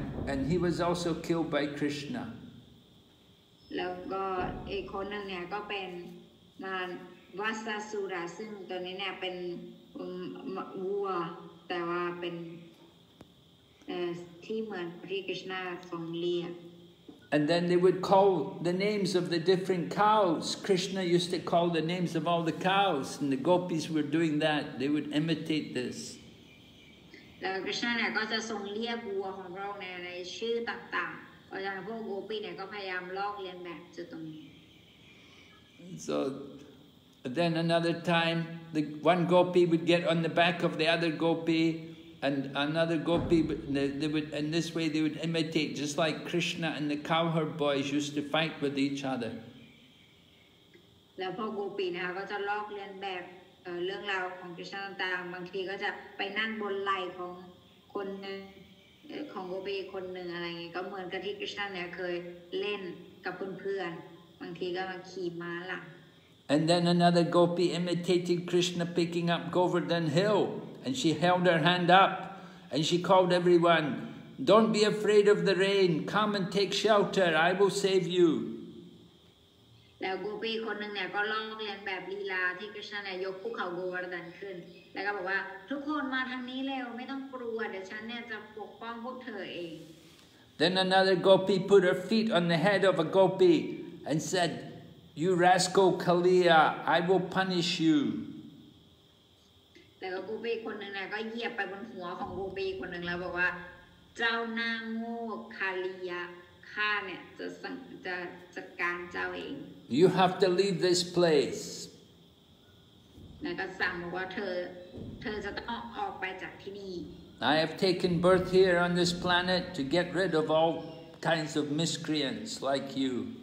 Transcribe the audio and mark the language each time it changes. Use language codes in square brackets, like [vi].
[en] And he was also killed by Krishna. [th] แล้วก็อีกคนหนึ่งเนี่ยก็เป็นมารวัสสุระซึ่งตัวนี้เนี่ยเป็นวัวแต่ว่าเป็นที่เหมือนที่กฤษณะทรงเรียก [en] And then they would call the names of the different cows. Krishna used to call the names of all the cows, and the gopis were doing that. They would imitate this. [th] แล้วกฤษณะเนี่ยก็จะทรงเรียกวัวของเราในชื่อต่างๆเพราะฉะนั้นพวกโกปีเนี่ยก็พยายามลอกเลียนแบบจุดตรงนี้ [en] So then another time, the one gopi would get on the back of the other gopi, and another gopi, they would, in this way they would imitate, just like Krishna and the cowherd boys used to fight with each other. [th] แล้วพวกโกปีนะคะก็จะลอกเลียนแบบเรื่องราวของกฤษณะต่างๆบางทีก็จะไปนั่งบนไหล่ของคนนึงของโกปีคนหนึ่งอะไรอย่างงี้ก็เหมือนกับที่กฤษณะเนี่ยเคยเล่นกับเพื่อนๆบางทีก็มาขี่ม้าหลัง [en] And then another gopi imitated Krishna picking up Govardhan hill, and she held her hand up and she called everyone, "Don't be afraid of the rain, come and take shelter, I will save you." [th] แล้วโกปีคนหนึ่งเนี่ยก็ลอกเลียนแบบลีลาที่กฤษณะเนี่ยยกภูเขาโกวารดันขึ้นแล้วก็บอกว่าทุกคนมาทางนี้เร็วไม่ต้องกลัวเดี๋ยวฉันเนี่ยจะปกป้องพวกเธอเอง [en] Then another gopi put her feet on the head of a gopi and said, "You rascal Kaliya, I will punish you." [th] แล้วก็โกปีคนหนึ่งเนี่ยก็เหยียบไปบนหัวของโกปีคนหนึ่งแล้วบอกว่าเจ้าหน้าโง่คาลียะข้าเนี่ยจะจัดการเจ้าเอง [en] You have to leave this place. [th] แล้วก็สั่งบอกว่าเธอจะต้องออกไปจากที่นี่ [en] I have taken birth here on this planet to get rid of all kinds of miscreants like you.